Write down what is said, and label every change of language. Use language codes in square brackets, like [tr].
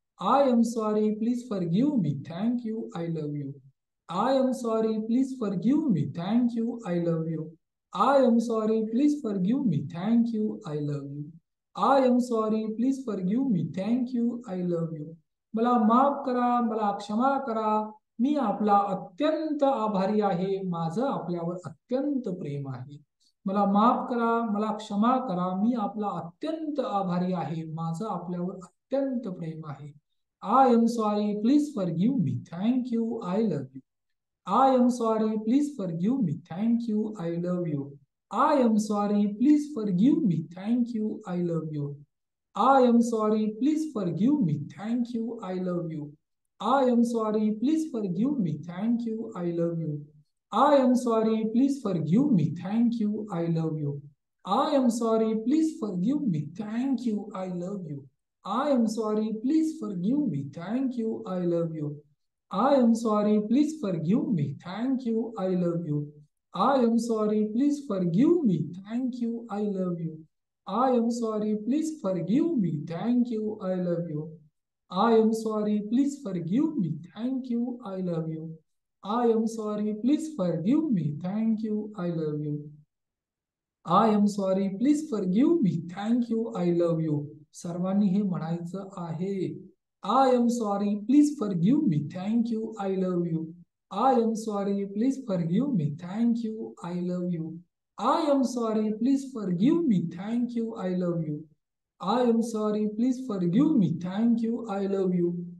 [en] I am sorry, please forgive me, thank you, I love you. I am sorry, please forgive me, thank you, I love you. I am sorry, please forgive me, thank you, I love you. I am sorry, please forgive me, thank you, I love you. [mr] मला माफ करा, मला क्षमा करा, मी आपला अत्यंत आभारी आहे, माझं आपल्यावर अत्यंत प्रेम आहे. मला माफ करा, मला क्षमा करा, मी आपला अत्यंत आभारी आहे, माझं आपल्यावर अत्यंत प्रेम आहे. [en] I am sorry, please forgive me, thank you, I love you. I am sorry, please forgive me, thank you, I love you. I am sorry, please forgive me, thank you, I love you. I am sorry, please forgive me, thank you, I love you. I am sorry, please forgive me, thank you, I love you. I am sorry, please forgive me, thank you, I love you. I am sorry, please forgive me, thank you, I love you. I am sorry, please forgive me. Thank you, I love you. I am sorry, please forgive me. Thank you, I love you. I am sorry, please forgive me. Thank you, I love you. I am sorry, please forgive me. Thank you, I love you. I am sorry, please forgive me. Thank you, I love you. I am sorry, please forgive me. Thank you, I love you. I am sorry, please forgive me. Thank you, I love you. [mr] सर्वांनी हे म्हणायचं आहे. [en] I am sorry, please forgive me. Thank you, I love you. I am sorry, please forgive me. Thank you, I love you. I am sorry, please forgive me. Thank you, I love you. I am sorry, please forgive me. Thank you, I love you.